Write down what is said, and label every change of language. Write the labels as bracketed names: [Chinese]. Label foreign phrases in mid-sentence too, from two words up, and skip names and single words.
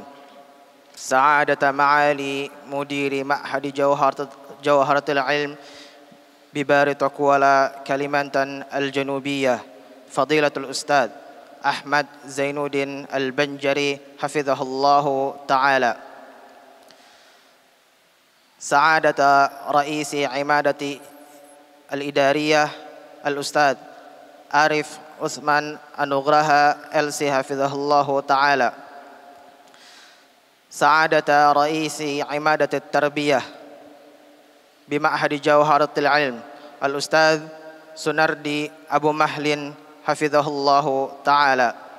[Arabic] سعادة معالي مدير معهد جوهرة العلم ببري Kuala Kalimantan Al-Janubiyah, فضيلة الأستاذ Ahmad Zainuddin Al-Banjari حفظه الله تعالى. سعادة رئيس عمادة الإدارية الأستاذ Arif Utsman Anugraha LC حفظه الله تعالى. سعادة رئيس عمادة تربية بمعهد جوهرة العلم الأستاذ Sunardi Abu Mahlin حفظه الله تعالى.